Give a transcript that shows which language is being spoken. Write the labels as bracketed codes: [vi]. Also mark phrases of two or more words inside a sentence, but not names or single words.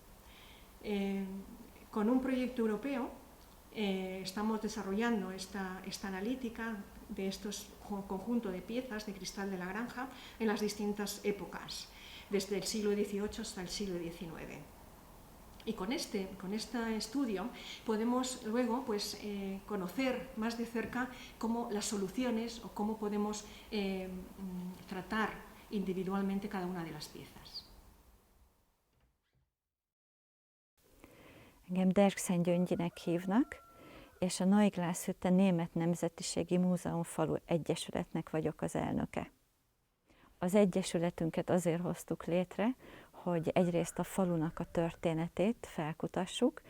[es] Con un proyecto europeo estamos desarrollando esta analítica de estos conjunto de piezas de cristal de la granja en las distintas épocas, desde el siglo XVIII hasta el siglo XIX. Y con este estudio podemos luego pues, conocer más de cerca cómo las soluciones o cómo podemos tratar individualmente cada una de las piezas. [hu] Engem Dergszen Gyöngyinek hívnak, és a Neuglászhütte Német Nemzetiségi Múzeum Falu Egyesületnek vagyok az elnöke. Az egyesületünket azért hoztuk létre, hogy egyrészt a falunak a történetét felkutassuk.